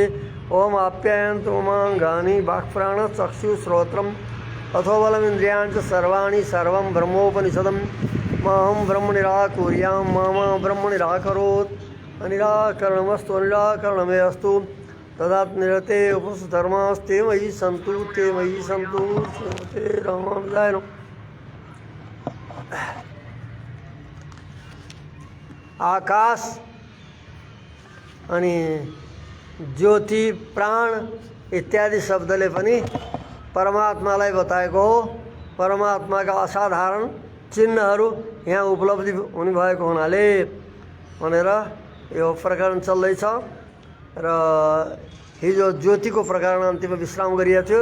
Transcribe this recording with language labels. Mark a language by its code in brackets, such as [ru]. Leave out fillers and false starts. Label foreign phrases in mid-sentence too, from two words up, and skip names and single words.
[sa] ॐ आप्यायन्तु ममाङ्गानि वाक्प्राणचक्षुश्रोत्रम् अथो बलमिन्द्रियाणि च सर्वाणि सर्वं ब्रह्मोपनिषदं माहं ब्रह्म निराकुर्यां मा ब्रह्म निराकरोत् अनिराकरणमस्तु अनिराकरणमे अस्तु तदात्मनिरते उपस्थधर्मास्ते मयि सन्तु ते मयि सन्तु ते रामानुजाय नमः। [ne] आकाश अनि ज्योति प्राण इत्यादि शब्दले पनि परमात्मालाई बताएको हो। परमात्माका असाधारण चिन्हहरू यहाँ उपलब्धि हुने भएको हुनाले भनेर यो प्रकरण चल्दैछ र हिजो ज्योतिको प्रकरण अन्तिममा विश्राम गरिएको थियो।